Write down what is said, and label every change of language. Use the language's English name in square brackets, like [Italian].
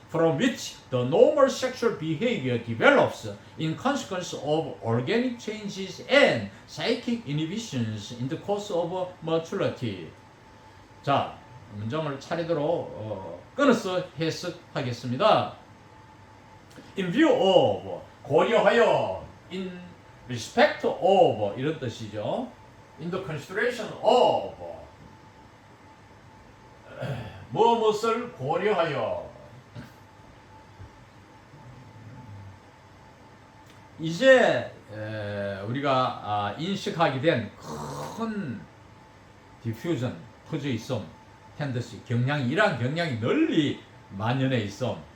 [English] from which the normal sexual behavior develops in consequence of organic changes and psychic inhibitions in the course of maturity. [Korean] 자, 문장을 차례대로 끊어서 해석하겠습니다. [English] In view of, [Korean] 고려하여, [English] in respect of [Korean] 이런 뜻이죠. [English] In the consideration of, [Korean] 무엇을 고려하여. 이제 우리가 인식하게 된 큰 디퓨전, 퍼져 있음, 텐더시, 경향이, 이러한 경향이 널리 만연해 있음.